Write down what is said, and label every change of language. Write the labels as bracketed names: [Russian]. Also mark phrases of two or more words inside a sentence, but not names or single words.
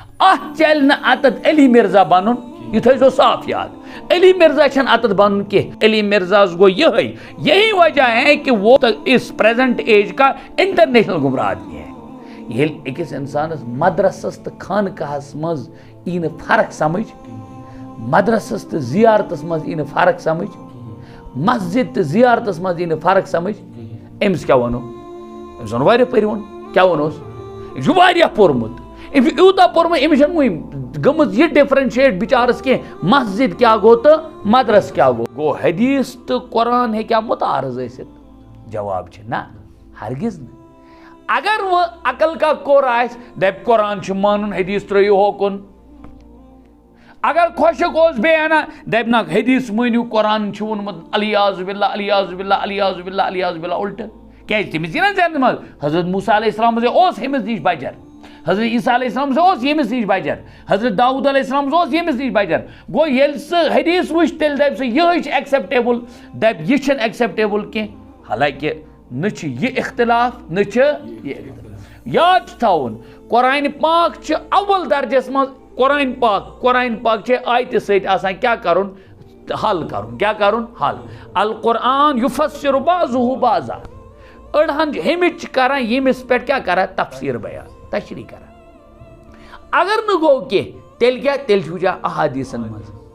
[Kashmiri] ات چل نا اتت علی مرزا بنن یہ تھو صاف یاد علی مرزا چھن اتت بنن کی علی مرزا گو [Urdu] یہی وجہ ہے کہ وہ اس [English] present age [Urdu] کا انٹرنیشنل گمراہ آدمی ہے [Kashmiri] یل اکس انسانس مدرسس تو خانقاہس مز ای نا فرق سمجھ مدرسس تو زیارتس مز ای نا فرق سمجھ مسجد تو زیارتس مز ای نا فرق سمجھ امس کیا ونو امس ون واریاہ پرون کیا ونوس یہ چھُ واریاہ پوٚرمُت أمۍ چھُ یوٗتاہ پوٚرمُت أمِس چھَنہٕ وٕنہِ گٔمٕژ یہِ ڈِفرَنشیٹ بِچارَس کینٛہہ مسجد کیٛاہ گوٚو تہٕ مدرس کیٛاہ گوٚو حدیث تہٕ قرآن ہیٚکیٛاہ مُتعارض ٲسِتھ جواب چھِ نہ ہرگز نہٕ اگر وۄنۍ عقل کا کوٚر آسہِ دَپہِ قرآن چھُ مانُن حدیث ترٛٲیِو ہوکُن اگر خۄشک اوس بیٚیہِ اَنان دَپہِ نہ حدیث مٲنِو قرآن چھُ ووٚنمُت [Arabic] الیاذ باللہ الیاذ باللہ الیاذ باللہ الیاذ باللہ [Kashmiri] اُلٹہٕ کیٛازِ تٔمِس یی نہ ذہنس منٛز حضرت موسیٰ [Arabic] علیہ السلام [Kashmiri] اوس أمِس نِش بجر حضرت عیسیٰ [Arabic] علیہ السلام [Kashmiri] اوس ییٚمِس نِش بجر حضرت داؤد [Arabic] علیہ السلام [Kashmiri] اوس ییٚمِس نِش بجر گوٚو ییٚلہِ سُہ حدیث وٕچھ تیٚلہِ دَپہِ سُہ یِہٕے چھِ ایکسیپٹیبل دَپہِ یہِ چھِنہٕ ایکسیپٹیبل کینٛہہ حالانکہِ نہ چھِ یہِ اختلاف نہ چھِ یہِ اختلاف یاد چھُ تھاوُن قرآنِ پاک چھِ اول درجس منٛز قرآن پاک چھِ آیتہِ سۭتۍ آسان کیٛاہ کَرُن حل کَرُن کیٛاہ کَرُن [Arabic] حل القرآن یُفسِر بعضُہ بعضا [Kashmiri] أڑہن ہیٚمِچ چھِ کران ییٚمِس پٮ۪ٹھ کیٛاہ کران تفسیٖر بیان تشریح کران اگر نہٕ گوٚو کینٛہہ تیٚلہِ کیٛاہ تیٚلہِ چھُ وٕچھان احادیٖثن منٛز